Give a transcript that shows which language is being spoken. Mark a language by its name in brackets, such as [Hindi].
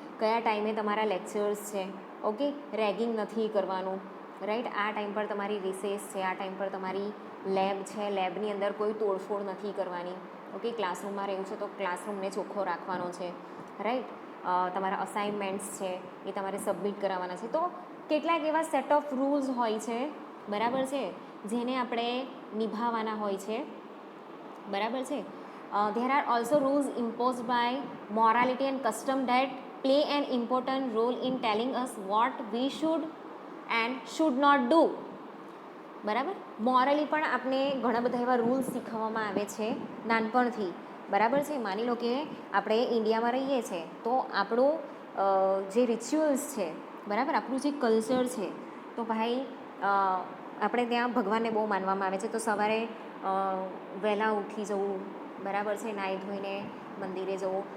[Gujarati] કયા ટાઈમે તમારા લેક્ચર્સ છે, ઓકે, રેગિંગ નથી કરવાનું, રાઈટ, આ ટાઈમ પર તમારી રિસેસ છે, આ ટાઈમ પર તમારી લેબ છે, લેબની અંદર કોઈ તોડફોડ નથી કરવાની, ઓકે, ક્લાસરૂમમાં રહેવું છે તો ક્લાસરૂમને ચોખ્ખો રાખવાનો છે, રાઈટ, તમારા અસાઇનમેન્ટ્સ છે એ તમારે સબમિટ કરાવવાના છે. તો કેટલાક એવા સેટ ઓફ રૂલ્સ હોય છે, બરાબર છે, જેને આપણે નિભાવવાના હોય છે. બરાબર છે. [English] There are also rules imposed by morality and custom that play an important role in telling us what we should and should not do. [Gujarati] બરાબર. મોરલી પણ આપણે ઘણા બધા એવા રૂલ્સ શીખવવામાં આવે છે નાનપણથી. બરાબર છે. માની લો કે આપણે ઇન્ડિયામાં રહીએ છીએ તો આપણું જે રિચ્યુઅલ્સ છે, બરાબર, આપણું જે કલ્ચર છે, તો ભાઈ આપણે ત્યાં ભગવાનને બહુ માનવામાં આવે છે, તો સવારે વહેલા ઉઠી જવું, બરાબર છે, નાહી ધોઈને મંદિરે જવું.